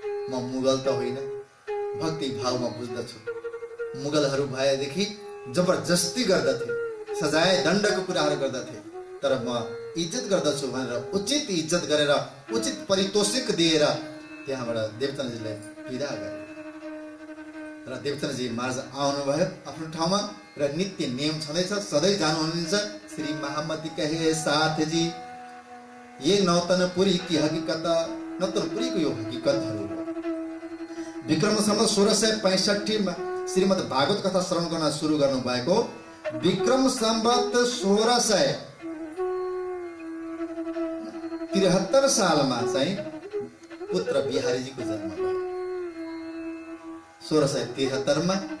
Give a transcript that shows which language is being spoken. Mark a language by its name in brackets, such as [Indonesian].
[Nepali] म मुगल त होइन, भक्ति भावमा बुझ्दछु। मुगलहरू भएदेखि जबरजस्ती गर्दथे, सजाय दण्डको कुराहरू गर्दथे, तर म इज्जत गर्दछु भनेर उचित इज्जत गरेर उचित पारितोषिक दिएर त्यहाँबाट देवचन्द्रजीलाई विदा गरे। र देवचन्द्रजी महाराज आउनुभयो आफ्नो ठाउँमा र नित्य नियम छँदैछ, सधैँ जानुहुनेछ। [Hindi] श्री महामती कहे साथ जी ये नौतनपुरी की हकीकत, [Nepali] नौतनपुरी को यो हकीकतहरू हो। विक्रम सम्वत 1665 मा श्रीमद् भागवत कथा श्रवण गर्न सुरु गर्नु भएको। विक्रम सम्वत 1673 सालमा चाहिँ पुत्र बिहारीजीको जन्म भयो 1673 मा।